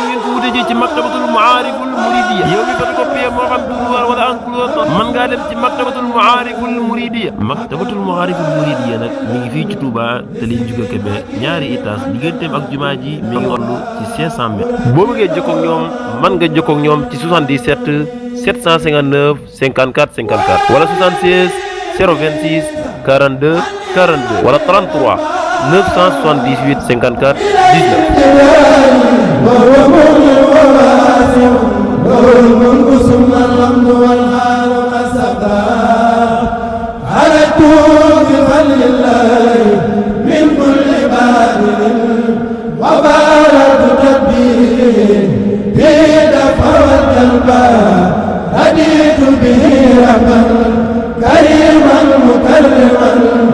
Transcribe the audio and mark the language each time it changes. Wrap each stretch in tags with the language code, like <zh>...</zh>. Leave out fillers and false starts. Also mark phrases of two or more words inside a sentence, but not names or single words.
<wo>ngeen ko wutee ji ci maktabatul maariful muridiya yow mi photocopie moo xam duruwaar wala enclos mën ngaa dem ci maktabatul maariful muridiya nag mi ngi fii ci Touba te liñ juga Kébé ñaari étage digganteem ak jumaa ji mi ngi toll ci 500 mètres boo bëggee jokkoo ak ñoom mën nga jokkoo ak ñoom ci 77 759 54 54 wala 76 026 42 42 wala 33 978 54</wo> <ar>الملك ثم الحمد والخير قصدا خرجت بفضل الله من كل بادل وبارك تدبيره في دفع والقلب هديت به ربا كريما مكرما</ar>